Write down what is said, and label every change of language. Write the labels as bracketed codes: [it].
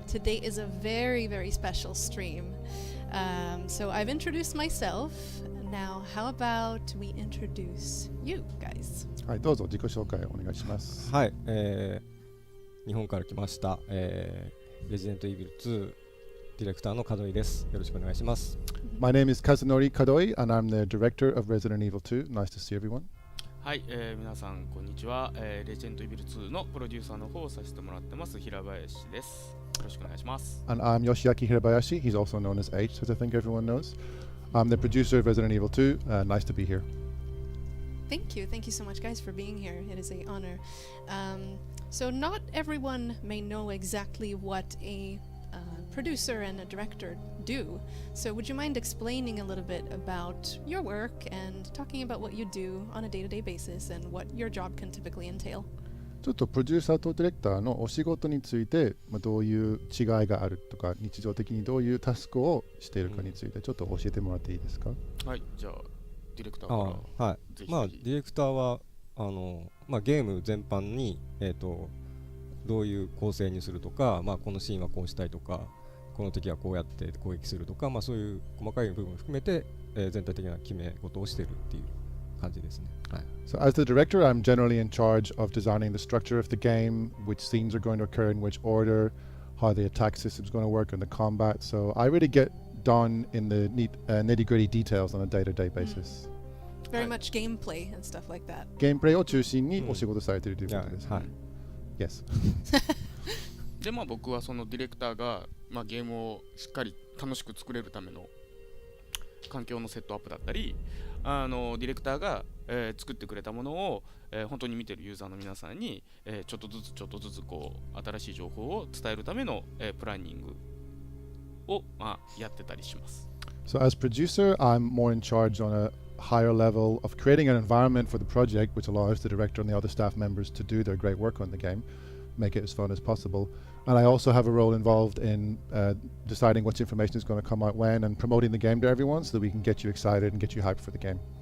[en] Today is a very, very special stream. So I've introduced myself. Now, how about we introduce you guys? [ja] はい、どうぞ自己紹介お願いします。はい、日本から来ました、レジデントイービル2ディレクターの門井です。よろしくお願いします。 [en] My name is Kazunori Kadoi and I'm the director of Resident Evil 2. Nice to see everyone. [ja] はい、皆さんこんにちは、レジェンドイビル2のプロデューサーの方をさせてもらってます平林です。よろしくお願いします。 [en] And I'm Yoshiaki Hirabayashi. He's also known as H, as I think everyone knows. I'm the producer of Resident Evil 2. Nice to be here. Thank you so much, guys, for being here. It is an honor. So not everyone may know exactly what a producer and a director do. So would you mind explaining a little bit about your work and talking about what you do on a day-to-day basis and what your job can typically entail? [ja] ちょっとプロデューサーとディレクターのお仕事について、どういう違いがあるとか、日常的にどういうタスクをしているかについてちょっと教えてもらっていいですか？はい、じゃあディレクターからはい、ぜひまあディレクターはゲーム全般にどういう構成にするとか、このシーンはこうしたいとか、この敵はこうやって攻撃するとか、そういう細かい部分を含めて、全体的な決め事をしているっていう感じですね。はい。 [en] So as the director, I'm generally in charge of designing the structure of the game, which scenes are going to occur in which order, how the attack system is going to work, and the combat. So I really get done in the nitty-gritty details on a day-to-day basis. Very much gameplay and stuff like that. [ja] ゲームプレイを中心にお仕事されているということです。はい。 [en] Yes. [ja] で僕はそのディレクターが、ゲームをしっかり楽しく作れるための環境のセットアップだったり、ディレクターが、作ってくれたものを、本当に見てるユーザーの皆さんに、ちょっとずつこう新しい情報を伝えるための、プランニングを、やってたりします。 [en] So as producer, I'm more in charge on a higher level of creating an environment for the project which allows the director and the other staff members to do their great work on the game, make it as fun as possible. And I also have a role involved in deciding which information is going to come out when and promoting the game to everyone so that we can get you excited and get you hyped for the game.